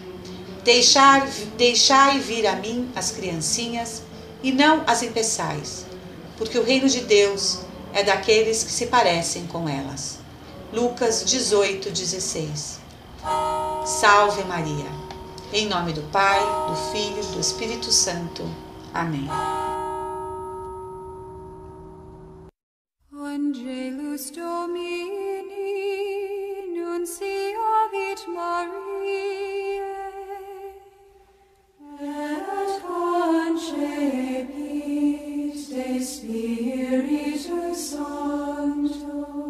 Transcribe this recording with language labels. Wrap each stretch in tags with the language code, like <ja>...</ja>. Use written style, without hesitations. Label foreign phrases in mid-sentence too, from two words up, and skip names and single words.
<pt>Deixai vir a mim as criancinhas e não as impeçais, porque o reino de Deus é daqueles que se parecem com elas. Lucas 18:16. Salve Maria. Em nome do Pai, do Filho e do Espírito Santo. Amém.</pt> <la>Angelus Domini, nunciavit Mariae, et concepit de Spiritu Sancto.</la>